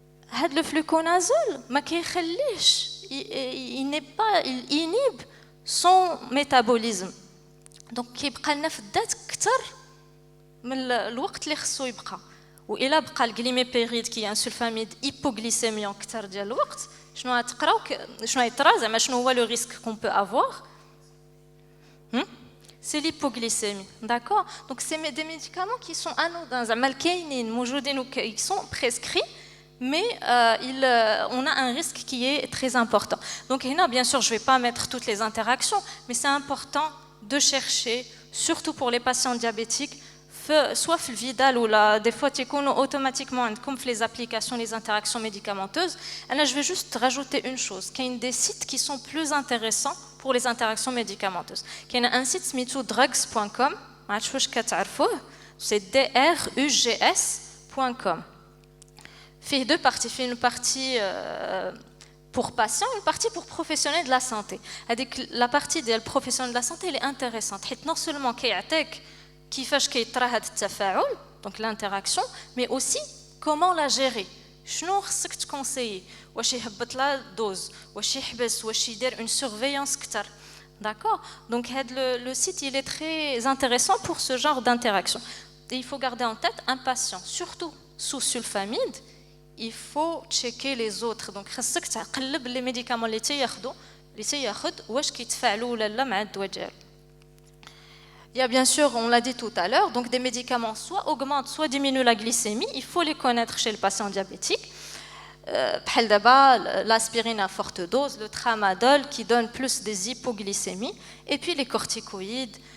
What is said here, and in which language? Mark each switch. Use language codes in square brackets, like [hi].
[fr] هاد le fluconazole [ar] ما كيخليش [fr] il inhibe son métabolisme. [ar] Donc كيبقى لنا في الذات اكثر من الوقت اللي خصو يبقى. وإلا بقى الجليميبيريد كي ان سلفاميد hypoglycémiant اكثر ديال الوقت شنو غتقراو شنو غيطرا زعما شنو هو لو ريسك كون بو افوار [fr] c'est l'hypoglycémie, d'accord? Donc c'est des médicaments qui sont anodins, [ar] زعما الكاينين موجودين [fr] ils sont prescrits mais on a un risque qui est très important. Donc [ar] هنا [fr] bien sûr je vais pas mettre toutes les interactions mais c'est important de chercher surtout pour les patients diabétiques soit [ar] في الفيدال ولا [fr] des fois [ar] تيكونوا [fr] automatiquement [ar] عندكم في [fr] les applications les interactions médicamenteuses. Là je vais juste rajouter une chose, qu'il y a des sites qui sont plus intéressants pour les interactions médicamenteuses. Il y a un site [ar] سميتو [fr] drugs.com, [ar] ما عرفتش واش كتعرفوه, [fr] c'est drugs.com. فيه deux parties, fait une partie pour patients, une partie pour professionnels de la santé. La partie des professionnels de la santé elle est intéressante. Non seulement [ar] كيعطيك كيفاش كيطرا هذا التفاعل [fr] donc l'interaction mais aussi comment la gérer. [ar] شنو خصك تكونسيي, واش يهبط لا دوز, واش يحبس, واش يدير [fr] une surveillance [ar] كتر. [fr] D'accord? Donc le site il est très intéressant pour ce genre d'interaction. Et il faut garder en tête un patient surtout sous sulfamide, il faut checker les autres. [ar] Donc خصك تقلب [fr] les médicaments [ar] اللي تياخذ واش كيتفاعلوا ولا لا مع الدواء ديالو. [fr] Il y a bien sûr, on l'a dit tout à l'heure, donc des médicaments soit augmentent, soit diminuent la glycémie. Il faut les connaître chez le patient diabétique. [ar] بحال دابا [fr] l'aspirine à forte dose, le tramadol qui donne plus des hypoglycémies, et puis les corticoïdes.